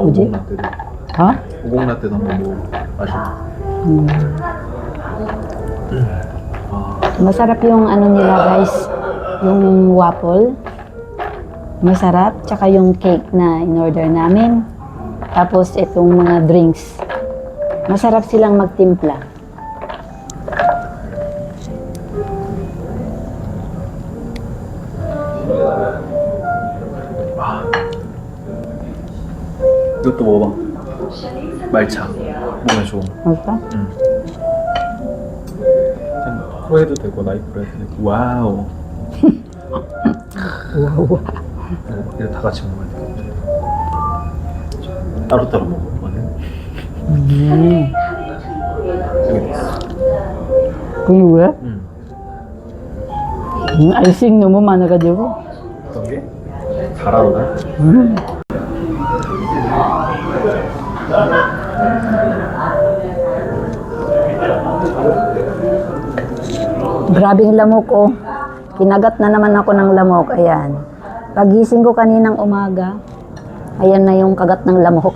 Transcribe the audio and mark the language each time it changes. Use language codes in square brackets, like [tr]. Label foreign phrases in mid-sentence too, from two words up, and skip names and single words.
[ko] 뭐지? 오공 라떼도. 어? 오공 라떼도 한번 먹어. 맛있어. 아, [tl] Masarap yung ano nila guys, yung waffle. Masarap, tsaka yung cake na in-order namin. Tapos itong mga drinks. Masarap silang magtimpla. [ko] 이것도 먹어봐. 말차. 몸에 좋은. [tl] Masarap? [ko] 응. 그냥 프로 해도 되고 나이프로 해도 되고. 와우. Wow. 이거 다 같이 먹어야 돼. 따로따로 먹거든. 여기 있어. Kung 왜? 응. Icing 너무 많아가지고. 어떤 게? 달아오나? [tl] Grabing lamok oh. Kinagat na naman ako ng lamok. Ayan. Pagising ko kaninang umaga, ayan na yung kagat ng lamok.